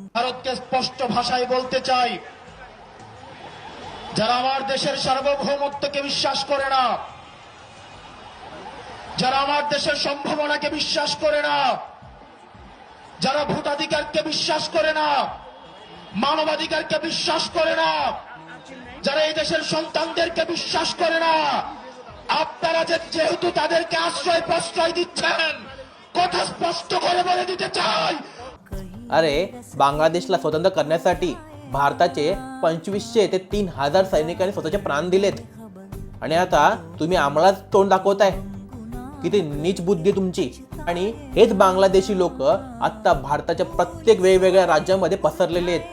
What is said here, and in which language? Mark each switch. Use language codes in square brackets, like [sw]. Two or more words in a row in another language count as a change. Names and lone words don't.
[bn] ভারতকে স্পষ্ট ভাষায় বলতে চাই, যারা আমার দেশের সার্বভৌমত্বকে বিশ্বাস করে না, যারা আমার দেশের সম্ভাবনাকে বিশ্বাস করে না, যারা ভোটাধিকারকে বিশ্বাস করে না, মানবাধিকারকে বিশ্বাস করে না, যারা এই দেশের সন্তানদেরকে বিশ্বাস করে না, আপনারা যেহেতু তাদেরকে আশ্রয় প্রশ্রয় दिच्छेन, কথা स्पष्ट করে বলে দিতে চাই, [mr] अरे बांगलादेशला स्वतंत्र करण्यासाठी भारताचे 2500 ते 3000 सैनिकांनी स्वतःचे प्राण दिलेत आणि आता तुम्ही आम्हालाच तोंड दाखवताय. किती नीच बुद्धी तुमची. आणि हेच बांगलादेशी लोक आता भारताच्या प्रत्येक वेगवेगळ्या राज्यांमध्ये पसरलेले आहेत.